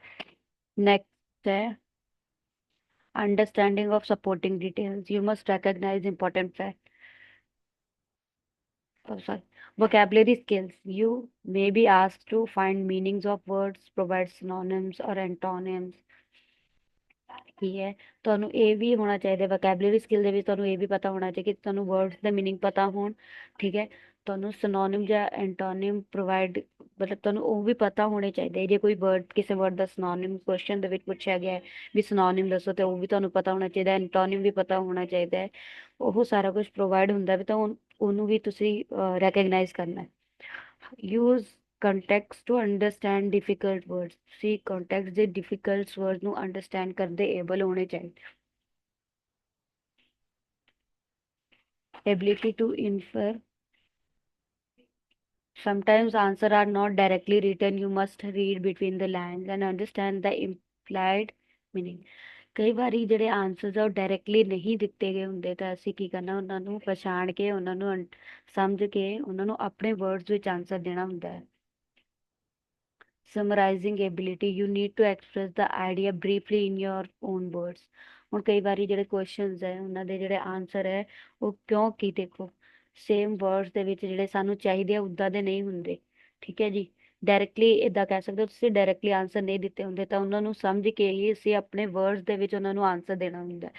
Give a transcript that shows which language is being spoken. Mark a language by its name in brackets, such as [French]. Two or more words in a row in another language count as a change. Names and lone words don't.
[English] ਨੈਕਸਟ ਹੈ understanding of supporting details, you must recognize important fact, oh sorry, vocabulary skills, you may be asked to find meanings of words, provide synonyms or antonyms। [Punjabi] ਕੀ ਹੈ, ਤੁਹਾਨੂੰ ਇਹ ਵੀ ਹੋਣਾ ਚਾਹੀਦਾ [English] vocabulary skill [Punjabi] ਦੇ ਵਿੱਚ, ਤੁਹਾਨੂੰ ਇਹ ਵੀ ਪਤਾ ਹੋਣਾ ਚਾਹੀਦਾ ਕਿ ਤੁਹਾਨੂੰ ਵਰਡਸ ਦਾ ਮੀਨਿੰਗ ਪਤਾ ਹੋਣ, ਠੀਕ ਹੈ। ਤੁਹਾਨੂੰ ਸਿਨੋਨਿਮ ਜਾਂ [English] antonym provide, [Punjabi] ਮਤਲਬ ਤੁਹਾਨੂੰ ਉਹ ਵੀ ਪਤਾ ਹੋਣੇ ਚਾਹੀਦੇ, ਜੇ ਕੋਈ ਵਰਡ ਕਿਸੇ ਵਰਡ ਦਾ [English] synonym question [Punjabi] ਦੇ ਵਿੱਚ ਪੁੱਛਿਆ ਗਿਆ ਹੈ ਵੀ ਸਿਨੋਨਿਮ ਦੱਸੋ, ਤੇ ਉਹ ਵੀ ਤੁਹਾਨੂੰ ਪਤਾ ਹੋਣਾ ਚਾਹੀਦਾ, ਐਂਟੋਨਿਮ ਵੀ ਪਤਾ ਹੋਣਾ ਚਾਹੀਦਾ ਹੈ। ਉਹ ਸਾਰਾ ਕੁਝ ਪ੍ਰੋਵਾਈਡ ਹੁੰਦਾ ਵੀ ਤਾਂ ਉਹਨੂੰ ਵੀ ਤੁਸੀਂ ਰੈਕਗਨਾਈਜ਼ ਕਰਨਾ ਹੈ। [English] ਯੂਜ਼ context to understand difficult words, see context ਦੇ difficult words ਨੂੰ understand ਕਰਦੇ able [Punjabi] ਹੋਣੇ ਚਾਹੀਦੇ। [English] ability to infer, sometimes answer are not directly written, you must read between the lines and understand the implied meaning। [Punjabi] ਕਈ ਵਾਰੀ ਜਿਹੜੇ ਆਨਸਰਸ ਆ ਉਹ ਡਾਇਰੈਕਟਲੀ ਨਹੀਂ ਦਿੱਤੇ ਗਏ ਹੁੰਦੇ, ਤਾਂ ਅਸੀਂ ਕੀ ਕਰਨਾ, ਉਹਨਾਂ ਨੂੰ ਪਛਾਣ ਕੇ, ਉਹਨਾਂ ਨੂੰ ਸਮਝ ਕੇ, ਉਹਨਾਂ ਨੂੰ ਆਪਣੇ ਵਰਡਸ ਵਿੱਚ ਆਨਸਰ ਦੇਣਾ ਹੁੰਦਾ ਹੈ। [English] ਸਮਰਾਈਜ਼ਿੰਗ ability, you need to express the idea briefly in your own words। [Punjabi] ਹੁਣ ਕਈ ਵਾਰੀ ਜਿਹੜੇ ਕੁਐਸਚਨਸ ਹੈ ਉਹਨਾਂ ਦੇ ਜਿਹੜੇ ਆਨਸਰ ਹੈ ਉਹ ਕਿਉਂਕਿ ਦੇਖੋ [English] same words [Punjabi] ਦੇ ਵਿੱਚ ਜਿਹੜੇ ਸਾਨੂੰ ਚਾਹੀਦੇ ਆ ਉਦਾਂ ਦੇ ਨਹੀਂ ਹੁੰਦੇ, ਠੀਕ ਹੈ ਜੀ। ਡਾਇਰੈਕਟਲੀ ਇਦਾਂ ਕਹਿ ਸਕਦੇ ਹੋ, ਤੁਸੀਂ [English] directly answer [Punjabi] ਨਹੀਂ ਦਿੱਤੇ ਹੁੰਦੇ ਤਾਂ ਉਹਨਾਂ ਨੂੰ ਸਮਝ ਕੇ ਹੀ ਅਸੀਂ ਆਪਣੇ ਵਰਡਸ ਦੇ ਵਿੱਚ ਉਹਨਾਂ ਨੂੰ ਆਨਸਰ ਦੇਣਾ ਹੁੰਦਾ ਹੈ।